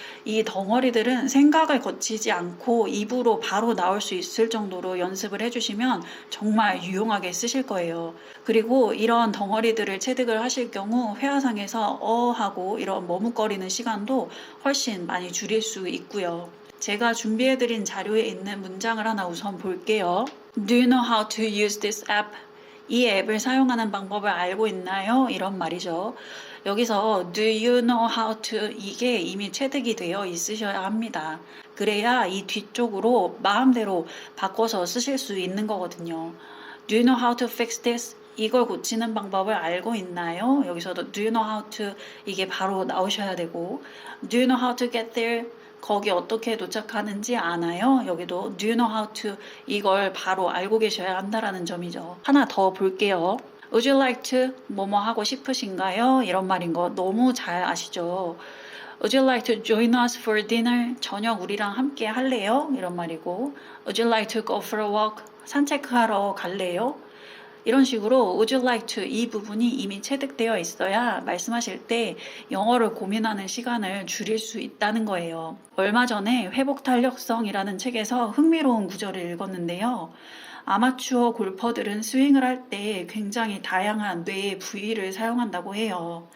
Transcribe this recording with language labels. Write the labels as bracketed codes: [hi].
[ko] 이 덩어리들은 생각을 거치지 않고 입으로 바로 나올 수 있을 정도로 연습을 해주시면 정말 유용하게 쓰실 거예요. 그리고 이런 덩어리들을 체득을 하실 경우 회화상에서 하고 이런 머뭇거리는 시간도 훨씬 많이 줄일 수 있고요. 제가 준비해드린 자료에 있는 문장을 하나 우선 볼게요. [en] Do you know how to use this app? [ko] 이 앱을 사용하는 방법을 알고 있나요? 이런 말이죠. 여기서 [en] Do you know how to [ko] 이게 이미 체득이 되어 있으셔야 합니다. 그래야 이 뒤쪽으로 마음대로 바꿔서 쓰실 수 있는 거거든요. [en] Do you know how to fix this? [ko] 이걸 고치는 방법을 알고 있나요? 여기서도 [en] Do you know how to [ko] 이게 바로 나오셔야 되고 [en] Do you know how to get there? [ko] 거기 어떻게 도착하는지 아나요? 여기도 [en] Do you know how to [ko] 이걸 바로 알고 계셔야 한다라는 점이죠. 하나 더 볼게요. [en] Would you like to [ko] 뭐뭐 하고 싶으신가요? 이런 말인 거 너무 잘 아시죠? [en] Would you like to join us for dinner? [ko] 저녁 우리랑 함께 할래요? 이런 말이고 [en] Would you like to go for a walk? [ko] 산책하러 갈래요? 이런 식으로 [en] would you like to [ko] 이 부분이 이미 체득되어 있어야 말씀하실 때 영어를 고민하는 시간을 줄일 수 있다는 거예요. 얼마 전에 회복 탄력성이라는 책에서 흥미로운 구절을 읽었는데요. 아마추어 골퍼들은 스윙을 할 때 굉장히 다양한 뇌의 부위를 사용한다고 해요.